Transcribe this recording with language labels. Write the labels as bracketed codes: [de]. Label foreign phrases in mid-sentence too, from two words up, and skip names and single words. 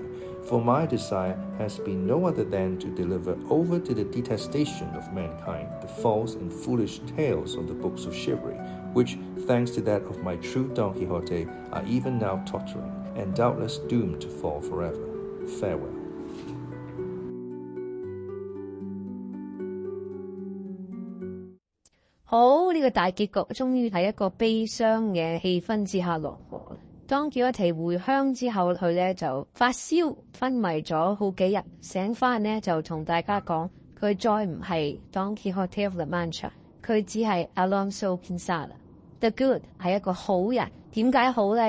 [en] For my desire has been no other than to deliver over to the detestation of mankind the false and foolish tales of the books of chivalry, which, thanks to that of my true Don Quixote, are even now tottering, and doubtless doomed to fall forever. Farewell. [yue] 好，呢個大結局終於喺一個悲傷嘅氣氛之下落幕。當叫一提回鄉之後，佢咧就發燒昏迷咗好幾日，醒翻咧就同大家講，佢再唔係 Don Quixote of La Mancha，佢只係 Alonso Quixote。The Good 係一個好人，點解好咧？